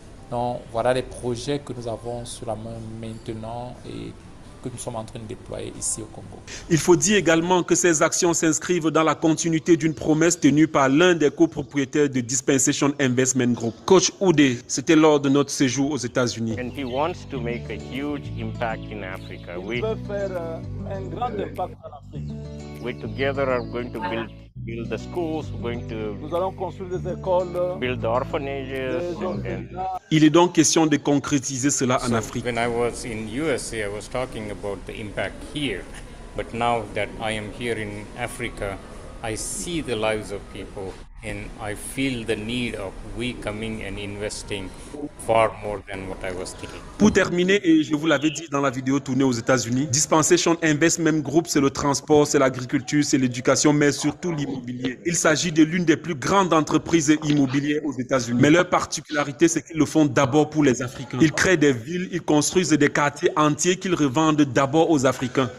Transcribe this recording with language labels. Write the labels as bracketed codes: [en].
[fr] Donc, voilà les projets que nous avons sur la main maintenant et que nous sommes en train de déployer ici au Congo. Il faut dire également que ces actions s'inscrivent dans la continuité d'une promesse tenue par l'un des copropriétaires de Dispensation Investment Group. Coach Oudé, c'était lors de notre séjour aux États-Unis. [en] And he wants to make a huge impact in Africa. [fr] Il veut faire un grand impact en Afrique. [en] We together are going to build the schools, [fr] Nous allons construire des écoles, [en] build the orphanages. [fr] Il est donc question de concrétiser cela en Afrique. [en] When I was in USA, I was talking about the impact here. But now that I am here in Africa, I see the lives of people and I feel the need of we coming and investing far more than what I was thinking. [fr] Pour terminer, et je vous l'avais dit dans la vidéo tournée aux États-Unis, Dispensation Investment Group, c'est le transport, c'est l'agriculture, c'est l'éducation, mais surtout l'immobilier. Il s'agit de l'une des plus grandes entreprises immobilières aux États-Unis. Mais leur particularité, c'est qu'ils le font d'abord pour les Africains. Ils créent des villes, ils construisent des quartiers entiers qu'ils revendent d'abord aux Africains.